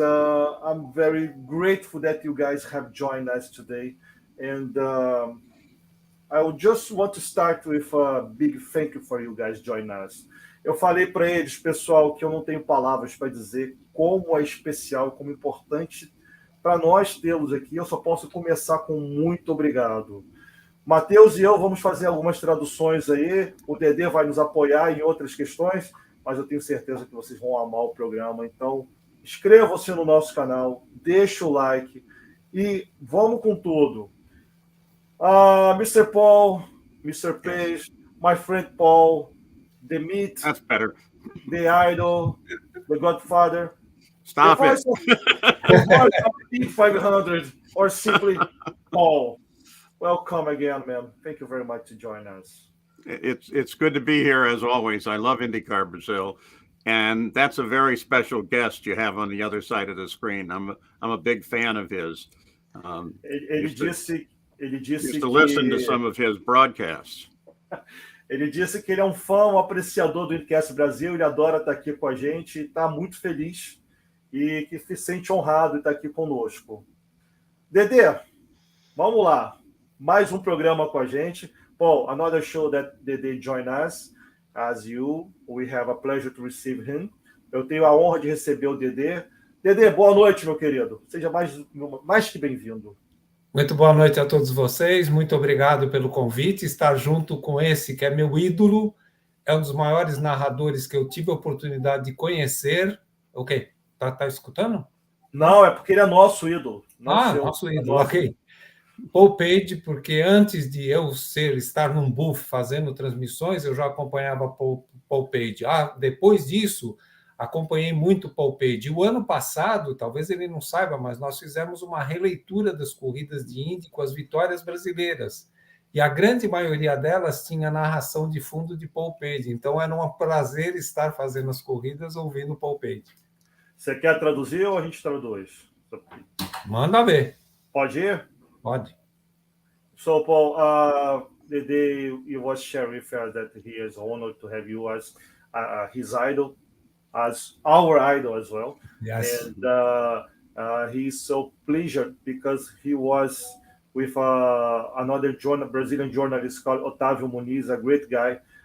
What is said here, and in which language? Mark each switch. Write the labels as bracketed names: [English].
[English] I'm very grateful that you guys have joined us today. And I would just want to start with a big thank you for you guys joining us. [Portuguese] Eu falei para eles, pessoal, que eu não tenho palavras para dizer como é especial, como importante para nós tê-los aqui. Eu só posso começar com muito obrigado. Matheus e eu vamos fazer algumas traduções aí. O Dedê vai nos apoiar em outras questões, mas eu tenho certeza que vocês vão amar o programa. Então, inscrevam-se no nosso canal, deixa o like e vamos com tudo. [English] Mr. Paul, Mr. Page, my friend Paul, the Meat, that's better. The Idol, The Godfather. Stop it. The voice of P500, or simply Paul. Welcome again, man. Thank you very much to join us. It's good to be here as always. I love IndyCast Brasil, and that's a very special guest you have on the other side of the screen. I'm a big fan of his. [Portuguese] Ele disse [English] used to listen to some of his broadcasts. [Portuguese] Ele disse que ele é um fã, um apreciador do IndyCast Brasil, ele adora estar aqui com a gente, está muito feliz e que se sente honrado de estar aqui conosco. Dedê, vamos lá. Mais um programa com a gente. [English] Paul, another show that Dedê joined us. As you, we have a pleasure to receive him. [Portuguese] Eu tenho a honra de receber o Dedê. Dedê, boa noite, meu querido. Seja mais que bem-vindo. Muito boa noite a todos vocês, muito obrigado pelo convite, estar junto com esse que é meu ídolo, é um dos maiores narradores que eu tive a oportunidade de conhecer. Ok, tá escutando? Não, é porque ele é nosso ídolo. Nosso ídolo, ok. Paul Page, porque antes de eu estar num booth fazendo transmissões, eu já acompanhava Paul Page. Depois disso, acompanhei muito Paul Page. O ano passado, talvez ele não saiba, mas nós fizemos uma releitura das corridas de Indy com as vitórias brasileiras. E a grande maioria delas tinha narração de fundo de Paul Page. Então, era um prazer estar fazendo as corridas ouvindo Paul Page. Você quer traduzir ou a gente traduz? Manda ver. Pode ir? Pode. [English] So, Paul, the day you was sharing with us that he is honored to have you as his idol, as our idol as well. Yes. And he's so pleased because he was with another Brazilian journalist called Otávio Muniz, a great guy.